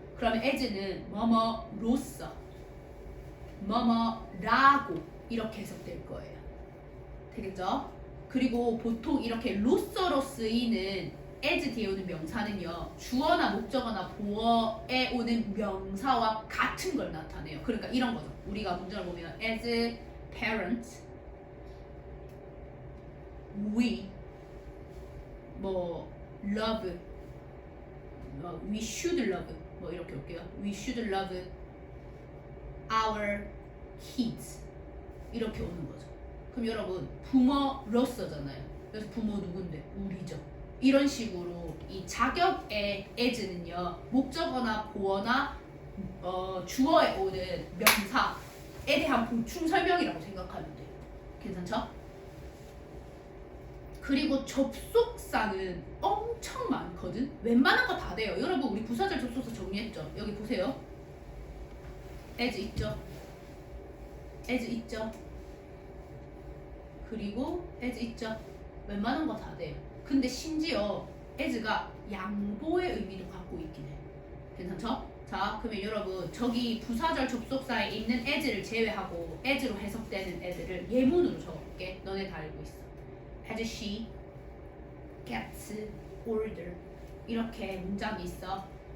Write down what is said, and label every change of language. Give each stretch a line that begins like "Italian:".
Korean: 그러면 as는 뭐뭐로써, 뭐뭐라고 이렇게 해석될 거예요. 되겠죠? 그리고 보통 이렇게 로서로 쓰이는 as 뒤에 오는 명사는요, 주어나 목적어나 보어에 오는 명사와 같은 걸 나타내요. 그러니까 이런 거죠. 우리가 문장을 보면
English: as parent, we 뭐 love we should love
Korean: 뭐 이렇게 올게요.
English: We should love our kids
Korean: 이렇게 오는 거죠. 그럼 여러분 부모로서잖아요. 그래서 부모 누군데? 우리죠. 이런 식으로 이 자격의 as는요 목적어나 보어나 주어에 오는 명사에 대한 보충 설명이라고 생각하면 돼요. 괜찮죠? 그리고 접속사는 엄청 많거든. 웬만한 거 다 돼요. 여러분 우리 부사절 접속사 정리했죠? 여기 보세요. as 있죠? as 있죠? 그리고 as 있죠? 웬만한 거 다 돼요. 근데 심지어 as가 양보의 의미도 갖고 있긴 해. 괜찮죠? 자, 그러면 여러분 저기 부사절 접속사에 있는 as를 제외하고 as로 해석되는 애들을 예문으로 적어볼게. 너네 다 알고 있어.
English: as she gets older
Korean: 이렇게 문장이 있어.